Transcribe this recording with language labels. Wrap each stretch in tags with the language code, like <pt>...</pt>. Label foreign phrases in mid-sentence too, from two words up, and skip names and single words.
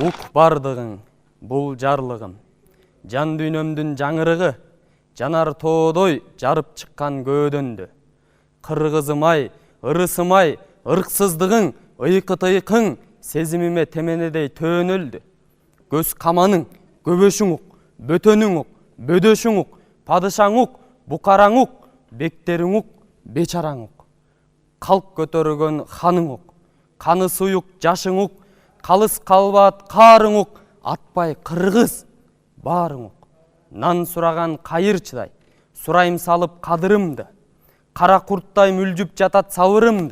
<ky>бардығың, бұл жарлығым. Жан дүйнөмдүн жаңырығы, жанар тоодой жарып чыккан көөдөндү. Кыргызым-ай, ырысым-ай, ырксыздыгың, ыйкы-тыйкың сезимиме теменедей төөнөлдү. Көз каманың, көбөшүң ук, бөтөнүң ук, бөдөшүң ук, падышаң ук, букараң ук, бектериң ук, бечараң ук. Калк көтөргөн ханың ук, каны суюк жашың ук, калыс калбаат каарың ук, атпай кыргыз баарың ук. Нан сураган кайырчыдай, сурайым салып кадырымды, кара курттай мүлжүп жатат сабырымды.</ky>